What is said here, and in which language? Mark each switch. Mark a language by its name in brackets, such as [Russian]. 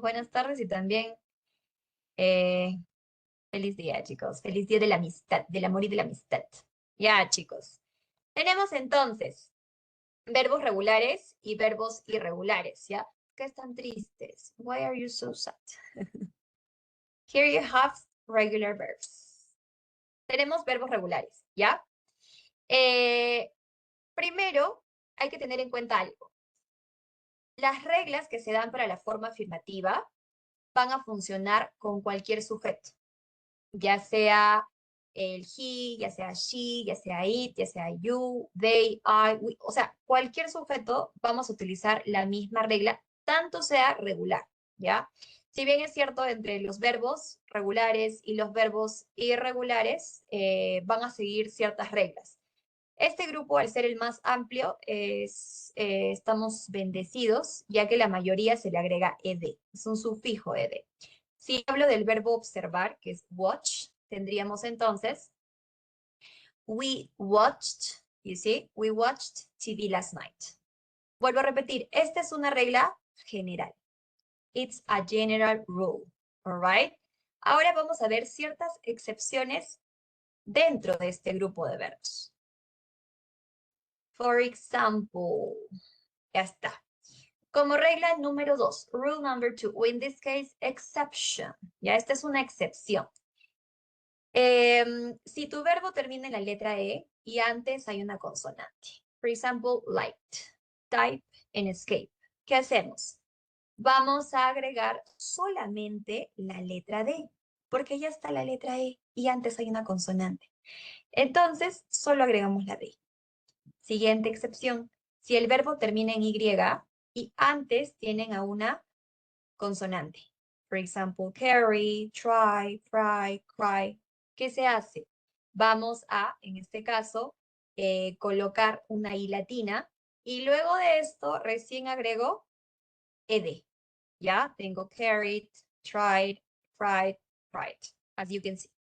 [Spanish] Buenas tardes y también eh, feliz día, chicos. Feliz día de la amistad, del amor y de la amistad. Ya, chicos. Tenemos entonces verbos regulares y verbos irregulares, ¿ya? ¿Qué están tristes? [English] Why are you so sad? Here you have regular verbs. [Spanish] Tenemos verbos regulares, ¿ya? Primero, hay que tener en cuenta algo. Las reglas que se dan para la forma afirmativa van a funcionar con cualquier sujeto, ya sea el he, ya sea she, ya sea it, ya sea you, they, I, we, o sea, cualquier sujeto vamos a utilizar la misma regla, tanto sea regular, ¿ya? Si bien es cierto, entre los verbos regulares y los verbos irregulares van a seguir ciertas reglas. Este grupo, al ser el más amplio, estamos bendecidos, ya que la mayoría se le agrega ed, es un sufijo ed. Si hablo del verbo observar, que es watch, tendríamos entonces, we watched, [English] you see, we watched TV last night. [Spanish] Vuelvo a repetir, esta es una regla general. [English] It's a general rule, all right? [Spanish] Ahora vamos a ver ciertas excepciones dentro de este grupo de verbos. [English] For example, [Spanish] ya está. Como regla número 2, [English] rule number 2, [Spanish] o [English] in this case, exception. [Spanish] Ya, esta es una excepción. Si tu verbo termina en la letra E y antes hay una consonante. [English] For example, light, type, and escape. [Spanish] ¿Qué hacemos? Vamos a agregar solamente la letra D, porque ya está la letra E y antes hay una consonante. Entonces, solo agregamos la D. Siguiente excepción. Si el verbo termina en Y y antes tienen a una consonante. [English] For example, carry, try, fry, cry. [Spanish] ¿Qué se hace? Vamos a, en este caso, colocar una I latina y luego de esto recién agrego ed. ¿Ya? Tengo [English] carried, tried, fried, fried, as you can see.